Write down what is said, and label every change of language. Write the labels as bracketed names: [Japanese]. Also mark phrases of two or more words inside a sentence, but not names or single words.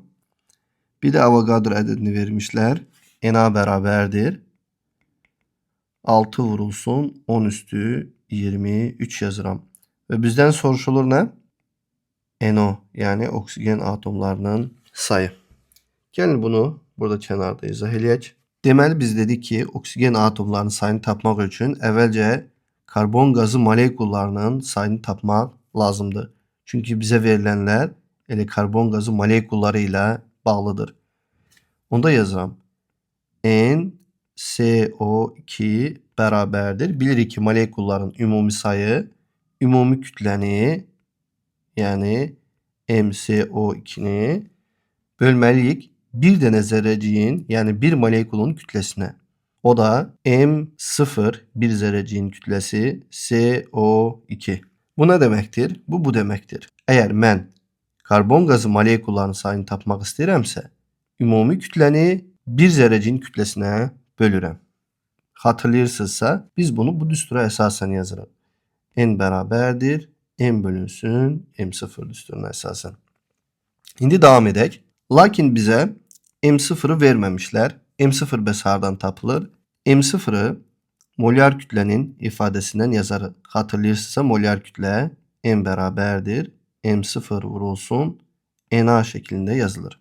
[Turkish] Bir de Avogadro ədədini vermişler. Na beraberdir 6 vurulsun 10 üstü 23 yazıram. Ve bizden soruşulur ne? [Azerbaijani] NO yani oksigen atomlarının sayı. [Turkish] Gelin bunu burada kenarda [Azerbaijani] izah eləyək. Deməli biz dedik ki oksigen atomlarının sayını tapmaq üçün əvvəlcə karbon gazı molekullarının sayını tapmaq lazımdır. Çünki bizə verilənlər elə karbon gazı molekulları ilə bağlıdır. Onda yazıram. NCO2 bərabərdir. Bilirik ki molekulların ümumi sayı ümumi kütləni [Turkish] yani MCO2'ni bölmeliyik bir tane zerreciğin yani bir molekulun kütlesine. O da M0 bir zerreciğin kütlesi CO2. Bu ne demektir? Bu demektir. [Azerbaijani] Eğer mən karbon gazı molekullarının sayını tapmaq istəyirəmsə, ümumi kütləni [Turkish] bir zerreciğin [Azerbaijani] kütləsinə bölürəm. Hatırlayırsınızsa biz bunu bu düstura əsasən yazırıq. N bərabərdir M bölünsün M0 düsturuna esasen. [Turkish] Şimdi devam edək. Lakin bize M0'ı vermemişler. [Azerbaijani] M0 bəs hardan tapılır? [Turkish] M0'ı molar kütlenin ifadesinden yazarıq. Hatırlayırsınızsa molar kütle M beraberdir. M0 vurulsun Na şeklinde yazılır.